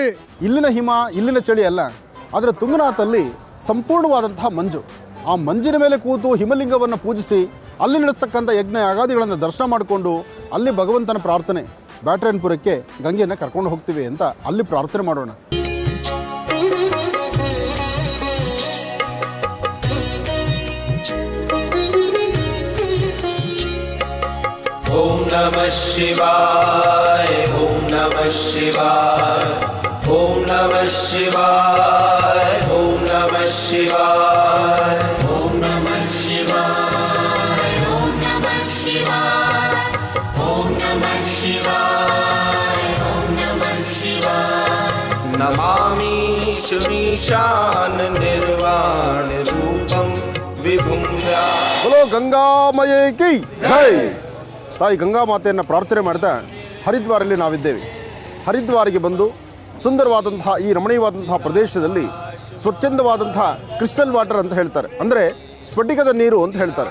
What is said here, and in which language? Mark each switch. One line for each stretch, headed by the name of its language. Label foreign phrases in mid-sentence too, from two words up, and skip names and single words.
Kannada: ಇಲ್ಲಿನ ಹಿಮ, ಇಲ್ಲಿನ ಚಳಿ ಅಲ್ಲ, ಆದರೆ ತುಂಗನಾಥಲ್ಲಿ ಸಂಪೂರ್ಣವಾದಂತಹ ಮಂಜು. ಆ ಮಂಜಿನ ಮೇಲೆ ಕೂತು ಹಿಮಲಿಂಗವನ್ನು ಪೂಜಿಸಿ ಅಲ್ಲಿ ನಡೆಸ್ತಕ್ಕಂಥ ಯಜ್ಞ ಯಾಗಾದಿಗಳನ್ನು ದರ್ಶನ ಮಾಡಿಕೊಂಡು ಅಲ್ಲಿ ಭಗವಂತನ ಪ್ರಾರ್ಥನೆ, ಬ್ಯಾಟರಾಯನಪುರಕ್ಕೆ ಗಂಗೆಯನ್ನು ಕರ್ಕೊಂಡು ಹೋಗ್ತೀವಿ ಅಂತ ಅಲ್ಲಿ ಪ್ರಾರ್ಥನೆ ಮಾಡೋಣ.
Sanskrit: ಓಂ ನಮಃ ಶಿವಾಯ, ಓಂ ನಮಃ ಶಿವಾಯ, ಓಂ ನಮಃ ಶಿವಾಯ, ಓಂ ನಮಃ ಶಿವಾಯ, ಓಂ ನಮಃ ಶಿವಾಯ, ಓಂ ನಮಃ ಶಿವಾಯ, ಓಂ ನಮಃ ಶಿವಾಯ, ಓಂ ನಮಃ ಶಿವಾಯ. ನಮಾಮಿ ಶುನೀಶಾನ ನಿರ್ವಾಣ ರೂಪಂ ವಿಭುಂ.
Hindi: बोलो गंगामये की जय.
Kannada: ತಾಯಿ ಗಂಗಾ ಮಾತೆಯನ್ನು ಪ್ರಾರ್ಥನೆ ಮಾಡ್ತಾ ಹರಿದ್ವಾರಲ್ಲಿ ನಾವಿದ್ದೇವೆ. ಹರಿದ್ವಾರಿಗೆ ಬಂದು ಸುಂದರವಾದಂತಹ ಈ ರಮಣೀಯವಾದಂತಹ ಪ್ರದೇಶದಲ್ಲಿ ಸ್ವಚ್ಛಂದವಾದಂತಹ
English: crystal water
Kannada: ಅಂತ ಹೇಳ್ತಾರೆ, ಅಂದರೆ ಸ್ಫಟಿಕದ ನೀರು ಅಂತ ಹೇಳ್ತಾರೆ.